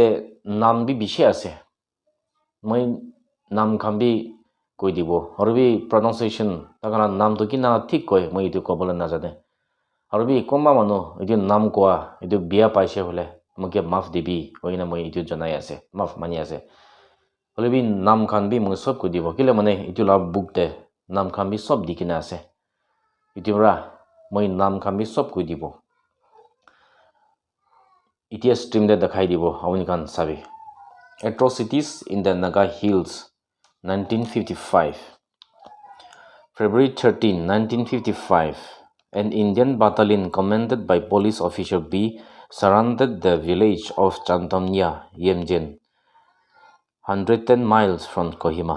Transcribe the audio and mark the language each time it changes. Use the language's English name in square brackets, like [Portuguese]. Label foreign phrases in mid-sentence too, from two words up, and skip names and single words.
[Naga Pidgin] nam bi bishi ase moi nam khan bi koi dibo aru bi pronunciation takana nam to kina thik koi moi itu kobola na jane aru bi komba manu itu nam koa itu bia paise hole moke maaf dibi hoina moi itu janai ase maaf mani ase hole bi nam khan bi moi sob ko dibo kile mane itu la book te nam khan bi sob dikina ase itu ra moi nam khan bi sob ko dibo itia stream de dekhai dibo awni khan sabi [English] Atrocities in the Naga Hills 1955 February 13 1955 an Indian battalion commanded by police officer B surrounded the village of Chantamnia Yemjen 110 miles from Kohima.